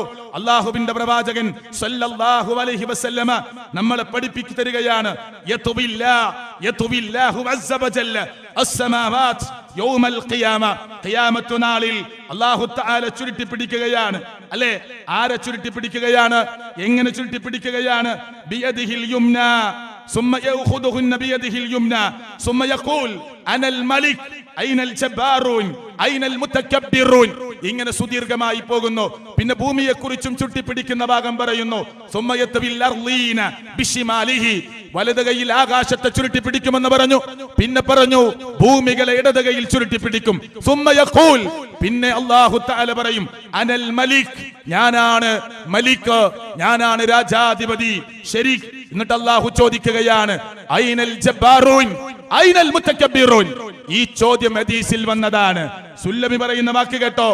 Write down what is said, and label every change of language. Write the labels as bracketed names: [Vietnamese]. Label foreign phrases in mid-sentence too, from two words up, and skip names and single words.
[Malayalam] അല്ലാഹുവിന്റെ പ്രവാചകൻ [Arabic] صلى الله عليه وسلم [Malayalam] നമ്മളെ പഠിപ്പിച്ചു തരികയാണ്. [Arabic] يطوي الله عز وجل السماوات يوم القيامة. [Malayalam] ഖിയാമത്ത് നാളിൽ [Arabic] الله تعالى [Malayalam] ചുരുട്ടിപ്പിടിക്കുകയാണ്. അല്ലേ? ആരെ ചുരുട്ടിപ്പിടിക്കുകയാണ്? എങ്ങനെ ചുരുട്ടിപ്പിടിക്കുകയാണ്? [Arabic] بيده اليمنى ثم يأخذهن بيده اليمنى ثم يقول أنا الملك أين الجبارون أين المتكبرون. [Malayalam] ഇങ്ങനെ സുദീർഘമായി പോകുന്നു. പിന്നെ ഭൂമിയെ കുറിച്ചും ചുട്ടിപ്പിടിക്കുന്ന ഭാഗം പറയുന്നു. [Arabic] ثم يطوي الأرضين بشماله. [Malayalam] വലത് കൈയിൽ ആകാശത്തെ ചുരുട്ടിപ്പിടിക്കുമെന്ന് പറഞ്ഞു. പിന്നെ പറഞ്ഞു ഭൂമികളെ ഇടത് കൈയിൽ ചുരുട്ടിപ്പിടിക്കും. [Arabic] ثم يقول, [Malayalam] പിന്നെ [Arabic] الله تعالى [Malayalam] പറയും [Arabic] أنا الملك, [Malayalam] ഞാനാണ് മലിക്, ഞാനാണ് രാജാധിപതി. ശരി. എന്നിട്ട് അല്ലാഹു ചോദിക്കുകയാണ് [Arabic] أين الجبارون أين المتكبرون. [Malayalam] ഈ ചോദ്യം ഹദീസിൽ വന്നതാണ്. സുല്ലമി പറയുന്ന വാക്ക് കേട്ടോ.